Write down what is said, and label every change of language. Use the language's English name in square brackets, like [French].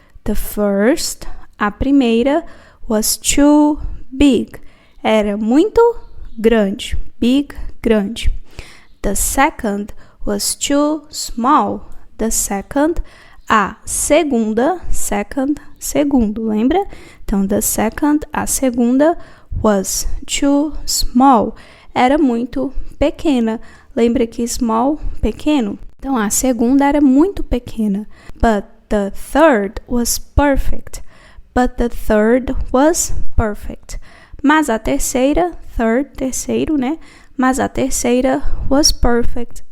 [English] The first, a primeira, was too big. [Portuguese] Era muito grande. Big, grande. [English] The second was too small. [Portuguese] The second, a segunda, second, segundo, lembra? Então, the second, a segunda, [English] was too small. [Portuguese] Era muito pequena. Lembra que small, pequeno? Então, a segunda era muito pequena. [English] But the third was perfect. But the third was perfect. [Portuguese] Mas a terceira, third, terceiro, né? Mas a terceira was perfect.